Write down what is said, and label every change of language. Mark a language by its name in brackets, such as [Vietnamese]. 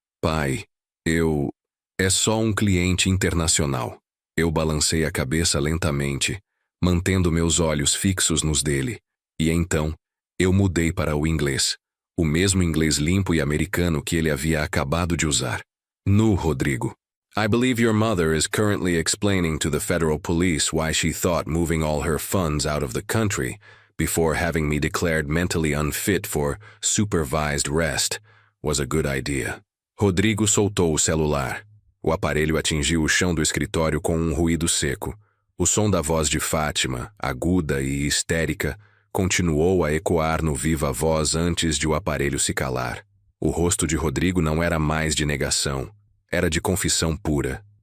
[Portuguese] Pai, é só um cliente internacional. Eu balancei a cabeça lentamente, mantendo meus olhos fixos nos dele. E então, eu mudei para o inglês. O mesmo inglês limpo e americano que ele havia acabado de usar. [English] Nu, Rodrigo. I believe your mother is currently explaining to the federal police why she thought moving all her funds out of the country, before having me declared mentally unfit for supervised rest, was a good idea. [Portuguese] Rodrigo soltou o celular. O aparelho atingiu o chão do escritório com um ruído seco. O som da voz de Fátima, aguda e histérica, continuou a ecoar no viva voz antes de o aparelho se calar. O rosto de Rodrigo não era mais de negação. Era de confissão pura.